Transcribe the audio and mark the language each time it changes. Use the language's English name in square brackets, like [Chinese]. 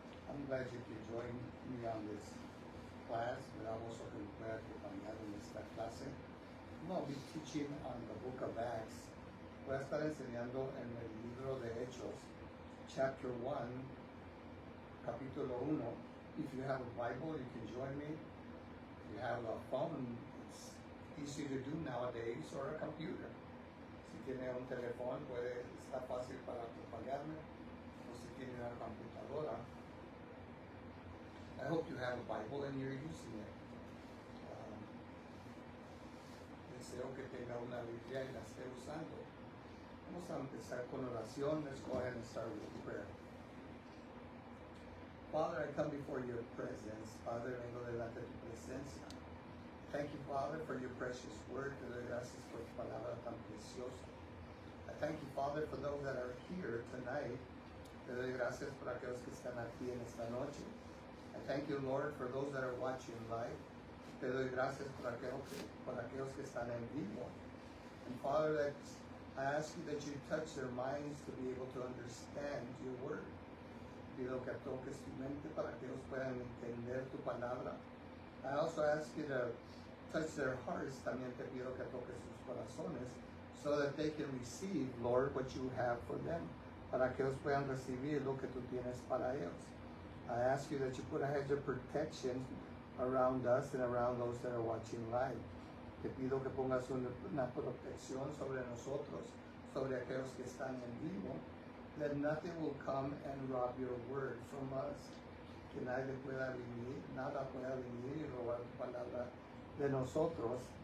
[English] I'm glad you could join me on this class. [Spanish] Me da gozo que me pueda acompañar en esta clase. [English] I'm going to be teaching on the book of Acts. [Spanish] Voy a estar enseñando en el libro de Hechos, [English] chapter 1, [Spanish] capítulo 1. [English] If you have a Bible, you can join me. If you have a phone, it's easy to do nowadays, or a computer. [Spanish] Si tiene un teléfono, puede estar fácil para acompañarme. O si tiene una computadora. [English] I hope you have a Bible and you're using it. [Spanish] Deseo que tenga una Biblia y la esté usando. Vamos a empezar con oración. [English] Let's go ahead and start with prayer. Father, I come before your presence. Father, [Spanish] vengo delante de tu presencia. [English] Thank you, Father, for your precious word. [Spanish] Te doy gracias por tu palabra tan preciosa. [English] I thank you, Father, for those that are here tonight. [Spanish] Te doy gracias por aquellos que están aquí en esta noche. [English] I thank you, Lord, for those that are watching live. [Spanish] Te doy gracias por aquellos que están en vivo. [English] And Father, that I ask you that you touch their minds to be able to understand your word. [Spanish] Pido que toques tu mente para que ellos puedan entender tu palabra. [English] I also ask you to touch their hearts. [Spanish] También te pido que toques sus corazones [English] so that they can receive, Lord, what you have for them. [Spanish] Para que ellos puedan recibir lo que tú tienes para ellos. [English] I ask you that you put a hedge of protection around us and around those that are watching live. [Spanish] Te pido que pongas una protección sobre nosotros, sobre aquellos que están en vivo, [English] that nothing will come and rob your word from us. [Spanish] Que nada pueda venir y robar tu palabra de nosotros.